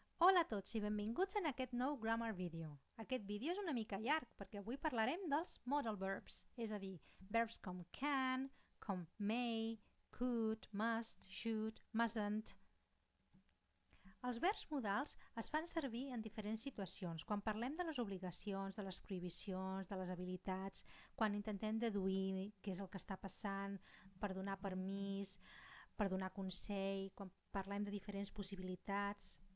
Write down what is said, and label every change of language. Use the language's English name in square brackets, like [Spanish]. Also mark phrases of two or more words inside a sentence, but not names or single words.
[Catalan] Hola a tots i benvinguts en aquest nou [English] Grammar Video. [Catalan] Aquest vídeo és una mica llarg perquè avui parlarem dels [English] modal verbs, [Catalan] és a dir, verbs com can, com may, [English] could, must, should, mustn't. [Catalan] Els verbs modals es fan servir en diferents situacions, quan parlem de les obligacions, de les prohibicions, de les habilitats, quan intentem deduir què és el que està passant, per donar permís, per donar consell, quan parlem de diferents possibilitats.